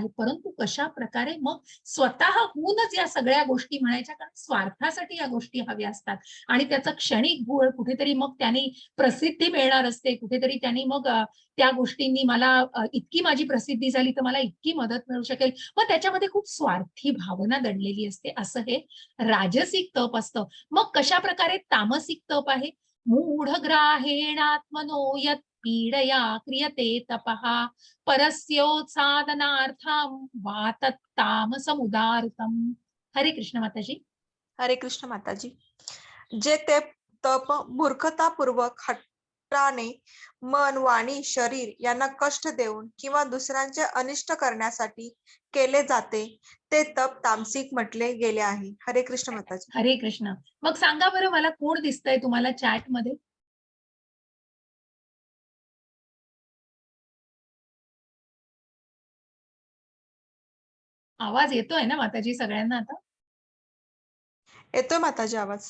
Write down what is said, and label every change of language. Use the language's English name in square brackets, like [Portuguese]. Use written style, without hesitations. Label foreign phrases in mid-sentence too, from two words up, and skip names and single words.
[Marathi] परंतु कशा प्रकारे मग स्वतःहूनच या सगळ्या गोष्टी म्हणायच्या, कारण स्वार्थासाठी या गोष्टी हव्या असतात आणि त्याचा क्षणिक गुळ कुठेतरी मग त्यांनी प्रसिद्धी मिळणार असते, कुठेतरी त्यांनी मग त्या गोष्टींनी मला इतकी माझी प्रसिद्धी झाली तर मला इतकी मदत मिळू शकेल, मग त्याच्यामध्ये खूप स्वार्थी भावना दडलेली असते. असं हे राजसिक तप असतं. मग कशा प्रकारे तामसिक तप आहे? [Sanskrit] मूढग्राहेणात्मनो यत् पीडया क्रियते तपः परस्योत्सादनार्थं वा तत्तामसमुदारतम. [Marathi] हरे कृष्ण माताजी. हरे कृष्ण माताजी. जे ते तप मूर्खतापूर्वक हट्टाने मन, वाणी, शरीर यांना कष्ट देऊन किंवा दुसऱ्यांचे अनिष्ट करण्यासाठी केले जाते, ते तप तामसिक म्हटले गेले आहे. हरे कृष्ण माताजी. हरे कृष्ण. मग सांगा बरं, मला कोण दिसतंय तुम्हाला चॅट मध्ये? आवाज येतोय ना माताजी सगळ्यांना आता? येतोय माताजी आवाज?